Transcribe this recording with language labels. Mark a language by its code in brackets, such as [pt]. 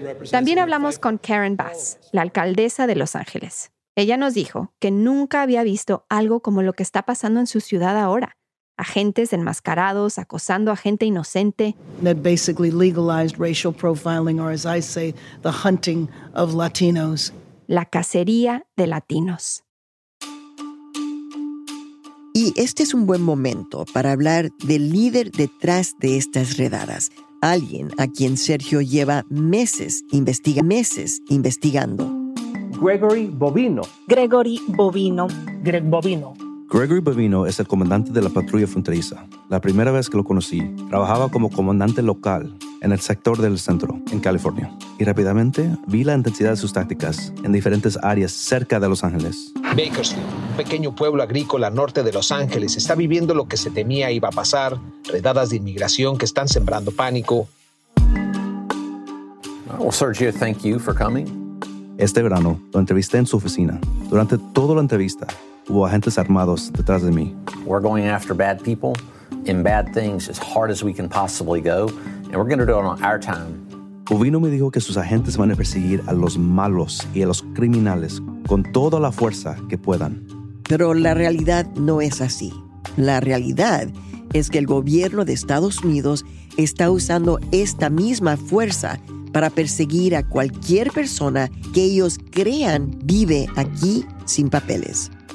[es] También hablamos con Karen Bass, la alcaldesa de Los Ángeles. Ella nos dijo que nunca había visto algo como lo que está pasando en su ciudad ahora. Agentes enmascarados acosando a gente inocente. [en] That basically legalized racial profiling, or as I say, the hunting of Latinos. [es] La cacería de latinos. Y este es un buen momento para hablar del líder detrás de estas redadas, alguien a quien Sergio lleva meses investigando. Gregory Bovino. Gregory Bovino es el comandante de la patrulla fronteriza. La primera vez que lo conocí, trabajaba como comandante local en el sector del centro, en California. Y rápidamente vi la intensidad de sus tácticas en diferentes áreas cerca de Los Ángeles. Bakersfield, un pequeño pueblo agrícola norte de Los Ángeles, está viviendo lo que se temía iba a pasar, redadas de inmigración que están sembrando pánico. [en] Well, Sergio, thank you for coming. [es] Este verano lo entrevisté en su oficina. Durante toda la entrevista, hubo agentes armados detrás de mí. [en] We're going after bad people and bad things as hard as we can possibly go, and we're going to do it on our time. [es] Bovino me dijo que sus agentes van a perseguir a los malos y a los criminales con toda la fuerza que puedan. Pero la realidad no es así. La realidad es que el gobierno de Estados Unidos está usando esta misma fuerza para perseguir a cualquier persona que ellos crean vive aquí sin papeles.